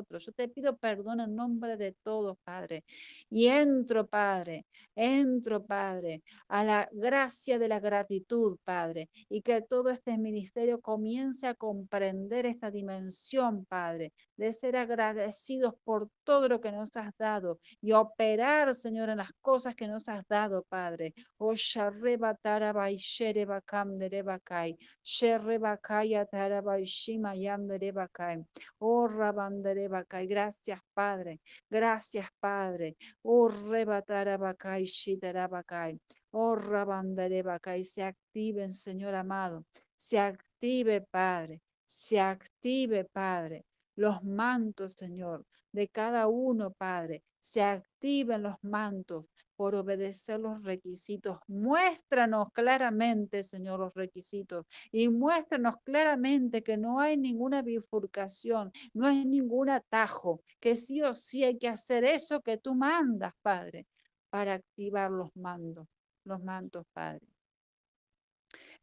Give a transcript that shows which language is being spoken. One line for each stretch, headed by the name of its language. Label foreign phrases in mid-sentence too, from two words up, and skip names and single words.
Spanish: Yo te pido perdón en nombre de todos, Padre. Y entro, Padre, a la gracia de la gratitud, Padre, y que todo este ministerio comience a comprender esta dimensión, Padre, de ser agradecidos por todo lo que nos has dado y operar, Señor, en las cosas que nos has dado, Padre. Oh, Sharrebatarabai Sherebakam Derebakai, Sherrebakaya Tarabai Shimayam Derebakai, oh Rabanderebakai. Gracias, Padre. Gracias, Padre. Oh, Rebatarabakai Shitarabakai. Oh, Rabanderebakai. Se activen, Señor amado. Se active, Padre. Se active, Padre. Los mantos, Señor, de cada uno, Padre. Se activen los mantos por obedecer los requisitos. Muéstranos claramente, Señor, los requisitos y muéstranos claramente que no hay ninguna bifurcación, no hay ningún atajo, que sí o sí hay que hacer eso que tú mandas, Padre, para activar los mantos, Padre.